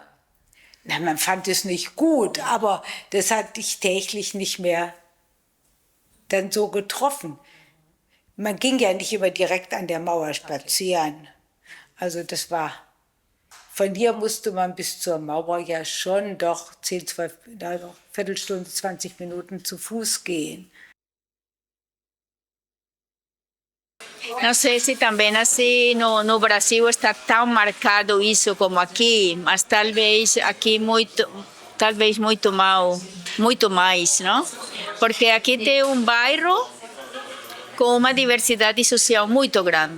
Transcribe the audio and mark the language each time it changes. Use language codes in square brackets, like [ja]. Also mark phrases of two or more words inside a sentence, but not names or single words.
[de] Na, man fand es nicht gut, aber das hat dich täglich nicht mehr dann so getroffen. Man ging ja nicht immer direkt an der Mauer spazieren. Also das war von hier musste man bis zur Mauer ja schon doch 10, 12, Viertelstunde, 20 Minuten zu Fuß gehen. [pt] Não sei se também assim no Brasil está tão marcado isso como aqui, mas talvez aqui talvez muito mais, não? Porque aqui tem bairro com uma diversidade social muito grande.